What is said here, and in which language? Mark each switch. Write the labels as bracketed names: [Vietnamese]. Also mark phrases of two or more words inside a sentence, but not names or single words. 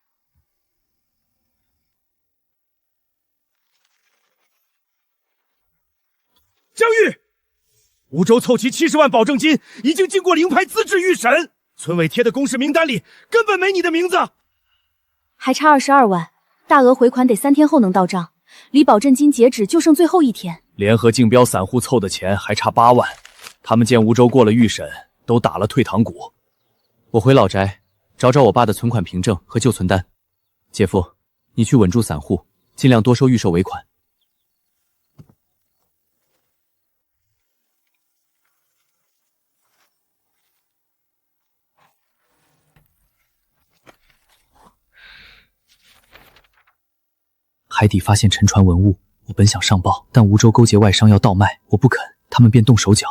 [Chinese] 江玉，梧州湊齊70萬保證金，已經經過領牌資質預審，村委貼的公示名單裡根本沒你的名字。還差22萬，大額回款得3天後能到賬。離保證金截止就剩最後1天，聯合競標散戶湊的錢還差8萬，他們見梧州過了預審，都打了退堂鼓。我回老宅找找我爸的存款凭证和旧存单。姐夫，你去稳住散戶，尽量多收预售尾款。海底发现沉船文物，我本想上报，但梧州勾结外商要倒賣，我不肯，他们便动手脚。